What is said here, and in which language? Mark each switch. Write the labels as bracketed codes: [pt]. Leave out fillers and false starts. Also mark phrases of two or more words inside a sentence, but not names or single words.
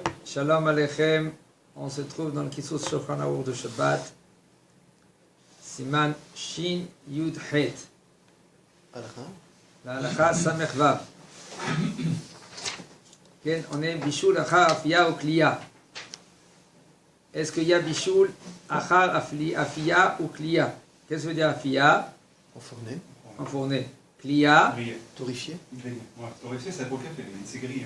[he] שלום עליכם. [fr] On se trouve dans le Kisus Shulchan Aruch de Shabbat. [he] סימן שין יוד חית. La הלכה סמך וו. [fr] On est [he] בישול אחר אפייה ou Kliya. [fr] Est-ce qu'il y a [he] בישול אחר אפייה [fr] ou Kliya? Qu'est-ce que veut dire Afia? Enfourné. Enfourné. Kliya. Torréfié. Torréfié, c'est pour le café, c'est grillé.